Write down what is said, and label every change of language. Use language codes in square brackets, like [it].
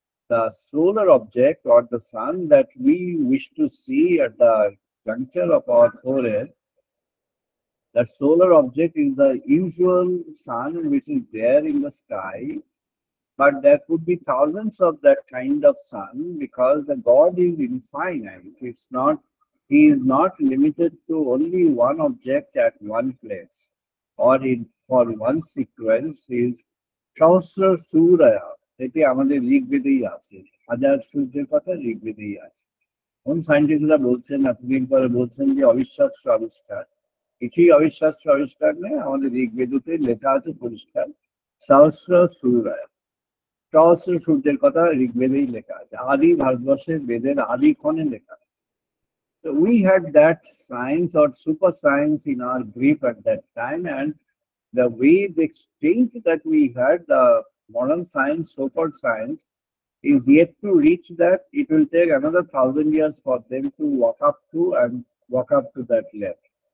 [en] The solar object or the sun that we wish to see at the juncture of our forehead, that solar object is the usual sun which is there in the sky, but there could be thousands of that kind of sun because the God is infinite. He is not limited to only one object at one place or for one sequence. He is Sahasra Surya. [bn] এটি আমাদের ঋগ্বেদেই আছে, হাজার সূর্যের কথা ঋগ্বেদেই আছে। কোন সায়েন্টিস্টরা বলছেন এতদিন পরে বলছেন যে অবিশ্বাস্য আবিষ্কার, কিছুই অবিশ্বাস্য আবিষ্কার নেই, আমাদের ঋগ্বেদতে লেখা আছে পরিষ্কার সহস্র সূর্য, সহস্র সূর্যের কথা ঋগ্বেদেই লেখা আছে, আদি ভারতবর্ষের বেদের আদি ক্ষণে লেখা আছে। [en] So we had that science or super science in our grip at that time, and the way the exchange that we had, the modern science, so-called science, is yet to reach that. It will take another 1,000 years for them to walk up to that level.